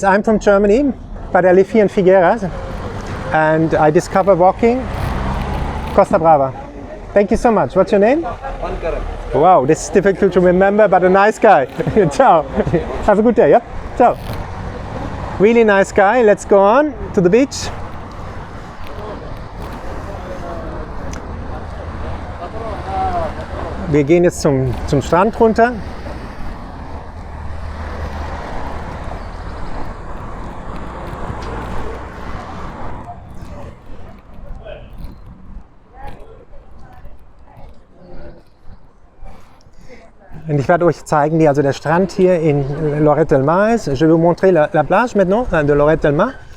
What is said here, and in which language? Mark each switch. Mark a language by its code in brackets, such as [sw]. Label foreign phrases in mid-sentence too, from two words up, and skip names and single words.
[en] I'm from Germany, but I live here in Figueras. And I discovered walking Costa Brava. Thank you so much. What's your name? Wow, this is difficult to remember, but a nice guy. Ciao. Have a good day, yeah? Ciao. Really nice guy. Let's go on to the beach. [de] Wir gehen jetzt zum Strand runter. Und ich werde euch zeigen, wie also der Strand hier in Lloret del Mar ist. [fr] Je vais vous montrer la plage maintenant de Lloret del Mar.